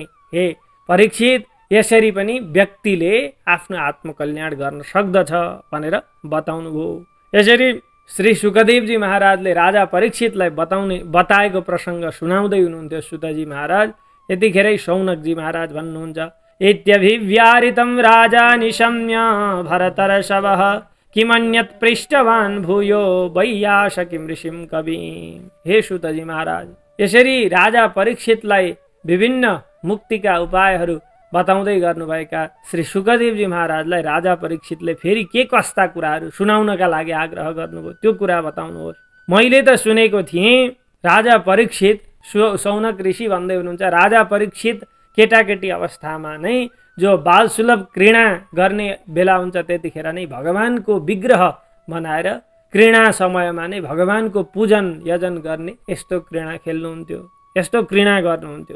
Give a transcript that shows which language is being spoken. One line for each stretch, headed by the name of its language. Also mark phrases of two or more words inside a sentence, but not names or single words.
Nepali: हे परीक्षित, यसरी पनि व्यक्तिले आफ्नो आत्मकल्याण गर्न सक्दछ भनेर बताउनु भयो। यसरी श्री सुखदेवजी महाराजले राजा परीक्षितलाई बताएको प्रसङ्ग सुनाउँदै हुनुहुन्थ्यो सुतजी महाराज। यतिखेरै शौनकजी महाराज भन्नुहुन्छ,
Sanskrit: इत्यभिव्यारितं राजा निशम्य भरतर्षभः किमन्यत् पृष्टवान् भूयो वैयासकिं ऋषिं कविम्।
Nepali: हे सुतजी महाराज, यसरी राजा परीक्षितलाई विभिन्न मुक्तिका उपायहरू बताउँदै गर्नुभएका श्री सुखदेवजी महाराजलाई राजा परीक्षितले फेरि के कस्ता कुराहरू सुनाउनका लागि आग्रह गर्नुभयो त्यो कुरा बताउनुहोस्। मैले त सुनेको थिएँ राजा परीक्षित, शौनक ऋषि भन्दै हुनुहुन्छ, राजा परीक्षित केटाकेटी अवस्थामा नै जो बालसुलभ क्रीडा गर्ने बेला हुन्छ त्यतिखेर नै भगवानको विग्रह बनाएर क्रीडा समयमा नै भगवानको पूजन यजन गर्ने यस्तो क्रीडा खेल्नुहुन्थ्यो, यस्तो क्रीडा गर्नुहुन्थ्यो।